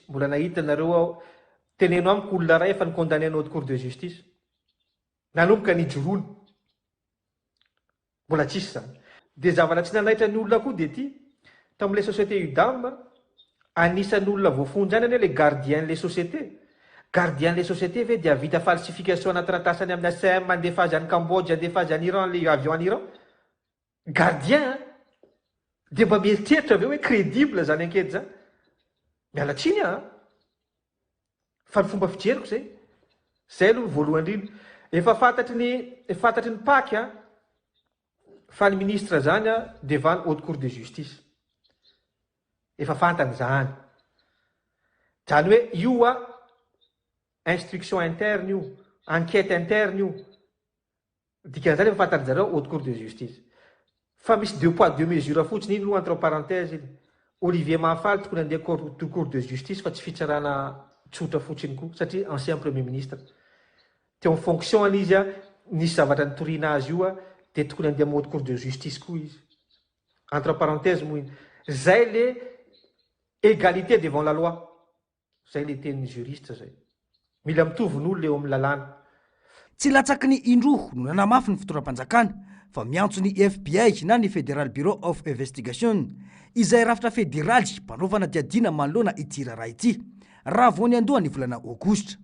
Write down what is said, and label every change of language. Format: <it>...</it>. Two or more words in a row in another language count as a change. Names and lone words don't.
<mg>Mbola nahita nareo teneno amiko olona ray efa nikondane ny</mg> <fr>haute cour de justice</fr> <mg>nanomboka ny joroany? Mbola tsisy zany. De zavatra tsy nanaitra ny olona koa de ty tamin'ilay société UDAM anisan'ny olona voafonjy any ane</mg> <fr>le gardien les sociétés. Gardien les sociétés</fr> <mg>ve dia vita falsification anatratasany amin'ny ACM mandefa azy any Cambodge, andefa azy any Iran,</mg> <fr>le avion</fr> <mg>any Iran. Gardien de mba mieritreritra aveo hoe crédible zany anketo zany. Miala tsiny fa ny fomba fijeriko zay aloha voalohany indrindra. Efa fantatry ny PAC fa ny ministre zany</mg> <fr>devant haute cour de justice.</fr> <mg>Efa fantany zany. Zany hoe io</mg> <fr>instruction interne</fr> <mg>io,</mg> <fr>enquête interne</fr> <mg>io. Dikan'izany efa fantany zareo</mg> <fr>haute cour de justice.</fr> <mg>Fa misy</mg> <fr>2 poids 2 mesures</fr> <mg>fotsiny iny</mg> <fr>entre parenthèses</fr> <mg>iny. Olivier Mahafaly tokony andeha</mg> <fr>cour de justice</fr> <mg>fa tsy fitsarana tsotra fotsiny koa satria</mg> <fr>ancien premier ministre.</fr> <mg>Teo amin'ny fonction an'izy nisy zavatra nitoriana azy io de tokony andeha</mg> <fr>haute cour de justice</fr> <mg>koa izy.</mg> <fr>Entre parenthèses</fr> <mg>moa iny.</mg> <fr>Zay le égalité devant la loi.</fr> <mg>Zay le tenin'ny juriste zay. Mila mitovy n'olo le eo amin'ny lalàna. Tsy latsaky ny indroa no nanamafy ny fitondram-panjakana fa miantso ny FBI na ny Federal Bureau of Investigation izay rafitra federaly mpanaovana diadina manoloana ity raharaha ity raha vao ny andoha ny volana aogositra.</mg>